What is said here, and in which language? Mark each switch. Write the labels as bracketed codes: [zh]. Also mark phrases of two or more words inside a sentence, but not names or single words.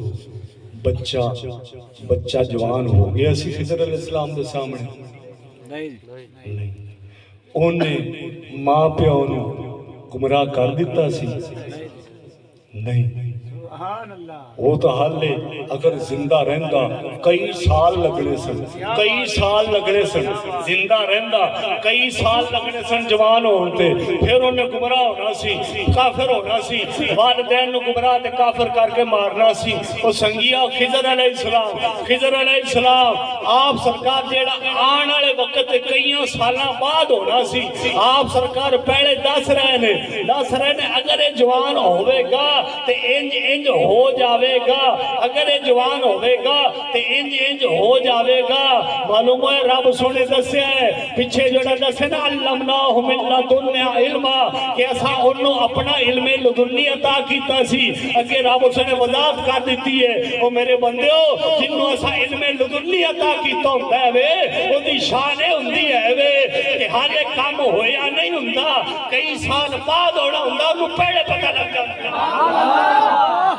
[pa] بچہ جوان ہو گیا سی خضر علیہ السلام دے سامنے نہیں انہیں ماں پیو نے گمراہ کر دیتا سی نہیں وہ تو حال لے اگر زندہ رہندا کئی سال لگنے سن زندہ رہندا کئی سال لگنے سن جوان ہوتے پھر انہیں گمراہ ہونا سی کافر ہونا سی والدین نے گمراہ تے کافر کر کے مارنا سی وہ سنگیا خضر علیہ السلام آپ سرکار جیڑا آن والے وقت کئیاں سالاں بعد ہونا سی آپ سرکار پہلے دس رہے نے اگر یہ جوان ہوئے گا تے انج ہو جاوے گا اگر یہ جوان ہوئے گا تے انج ہو جاوے گا معلوم ہے رب سونے دسیا ہے پیچھے جوڑا دسے نا [ar] علمناہ من لدنا علما [pa] کہ ایسا انہوں اپنا علم لدنی عطا کیتا سی اگر رب سونے وضاحت کر دیتی ہے وہ میرے بندیو جنہوں ایسا علم لدنی عطا کیتا ہوتا ہے وہ دی شانے ہوندی ہے کہ حال کام ہویا نہیں ہوندہ کئی سال بعد ہونا ہوندہ انہوں پہلے پتہ لگ جاتا